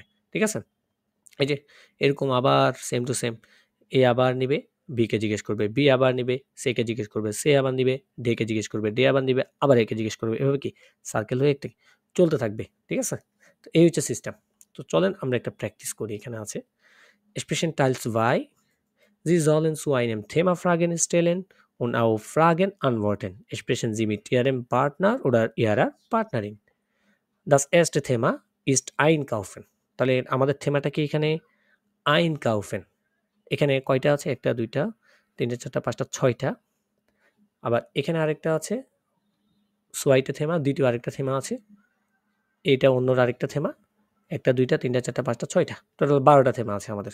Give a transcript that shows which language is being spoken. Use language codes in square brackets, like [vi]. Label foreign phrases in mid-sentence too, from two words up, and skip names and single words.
[bn] ঠিক আছে, এই যে এরকম আবার [en] same to same, [bn] এ আবার নিবে, বিকে জিজ্ঞেস করবে, বি আবার নিবে, সেকে জিজ্ঞেস করবে, সে আবার নিবে, ডেকে জিজ্ঞেস করবে, ডে আবার নিবে, আবার একে জিজ্ঞেস করবে। এভাবে কি সার্কেল হয়ে একটা চলতে থাকবে। ঠিক আছে, তো এই হচ্ছে সিস্টেম। তো চলেন আমরা একটা প্র্যাকটিস করি। এখানে আছে [de] Sprechen Teil 2. Sie sollen zu einem Thema Fragen stellen und auf Fragen antworten. Sprechen Sie mit Ihrem Partner oder Ihrer Partnerin. Das erste Thema ist Einkaufen. [bn] তাহলে আমাদের থেমাটা কি এখানে Einkaufen। এখানে কয়টা আছে, একটা দুইটা তিনটা চারটা পাঁচটা ছয়টা। আবার এখানে আরেকটা আছে সোয়াইটা থেমা, দ্বিতীয় আরেকটা থেমা আছে, এইটা অন্যর আরেকটা থেমা, একটা দুইটা তিনটা চারটা পাঁচটা ছয়টা, টোটাল 12টা থেমা আছে আমাদের।